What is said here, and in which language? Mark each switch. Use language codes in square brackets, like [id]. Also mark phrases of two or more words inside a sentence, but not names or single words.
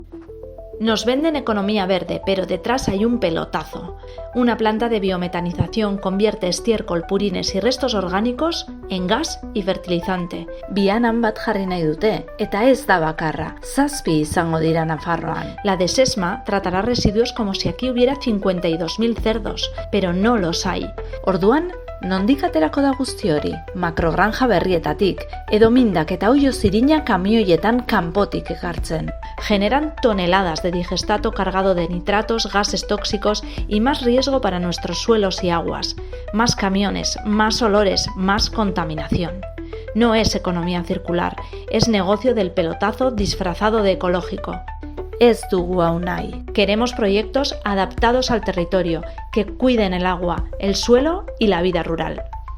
[es] Nos venden economía verde, pero detrás hay un pelotazo. Una planta de biometanización convierte estiércol, purines y restos orgánicos en gas y fertilizante. [eu] Bianan bat jarri nahi dute, eta ez da bakarra. 7 izango dira Nafarroan. [es] La de Sesma tratará residuos como si aquí hubiera 52.000 cerdos, pero no los hay. [eu] Orduan, nondik aterako da guzti hori? Makrogranja berrietatik, edo mindak eta oilo zirina kamioietan kanpotik ekartzen. [es] Generan toneladas de digestato cargado de nitratos, gases tóxicos y más riesgo para nuestros suelos y aguas. Más camiones, más olores, más contaminación. No es economía circular, es negocio del pelotazo disfrazado de ecológico. [eu] Ez dugu hau nahi. [es] Queremos proyectos adaptados al territorio, que cuiden el agua, el suelo y la vida rural.